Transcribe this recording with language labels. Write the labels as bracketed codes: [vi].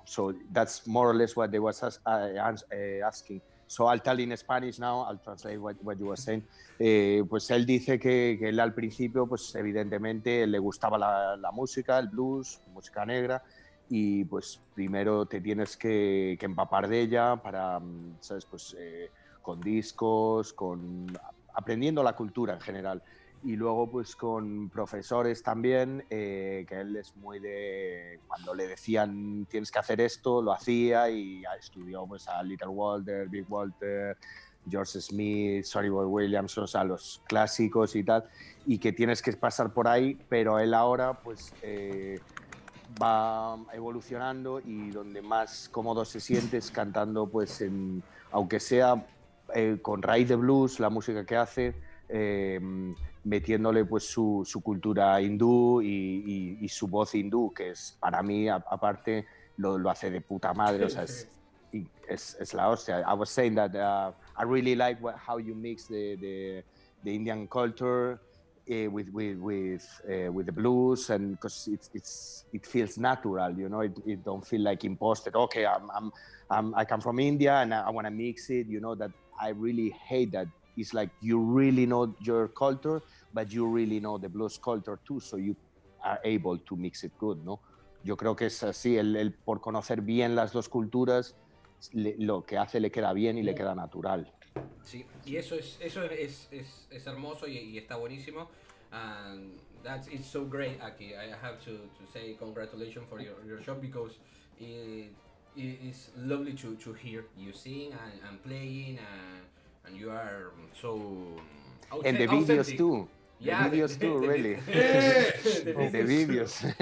[en] So that's more or less what they was asking. So I'll tell in Spanish now, I'll translate what you were saying. [es] Pues él dice que él al principio, pues evidentemente le gustaba la música, el blues, música negra, y pues primero te tienes que empapar de ella para, ¿sabes? Pues con discos, aprendiendo la cultura en general. Y luego pues con profesores también, que él es muy de, cuando le decían tienes que hacer esto, lo hacía y estudió pues a Little Walter, Big Walter, George Smith, Sonny Boy Williams, o sea, los clásicos y tal, y que tienes que pasar por ahí, pero él ahora pues va evolucionando y donde más cómodo se siente es cantando pues aunque sea con raíz de blues, la música que hace, metiéndole pues su cultura hindú y su voz hindú, que es para mí aparte lo hace de puta madre, o sea, es la hostia. [en] I was saying that I really like how you mix the Indian culture with the blues, and because it feels natural, you know, it don't feel like imposted. Okay, I come from India and I want to mix it, you know, that I really hate that. It's like you really know your culture, but you really know the blues culture too, so you are able to mix it good, ¿no? [es] Yo creo que es así, el por conocer bien las dos culturas, lo que hace le queda bien y le queda natural. Sí, y eso es hermoso y está buenísimo. [en] And it's so great, Aki. I have to say congratulations for your show, because it's lovely to hear you sing and playing, and you are so and the videos too. Yeah, the videos too, really. The videos.